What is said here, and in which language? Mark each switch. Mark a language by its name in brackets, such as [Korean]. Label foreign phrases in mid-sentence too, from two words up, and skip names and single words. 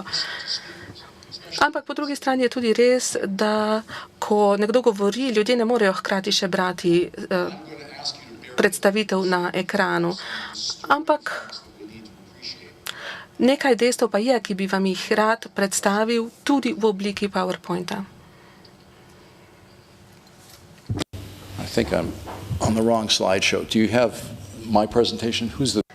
[Slovenian] Ampak po drugi strani je tudi res, da ko nekdo govori, ljudje ne morejo hkrati še brati predstavitev na ekranu. Ampak nekaj dejstev pa je, ki bi vam jih rad predstavil tudi v obliki PowerPointa. [English] I think I'm on the wrong slideshow. Do you have my presentation? Who's the...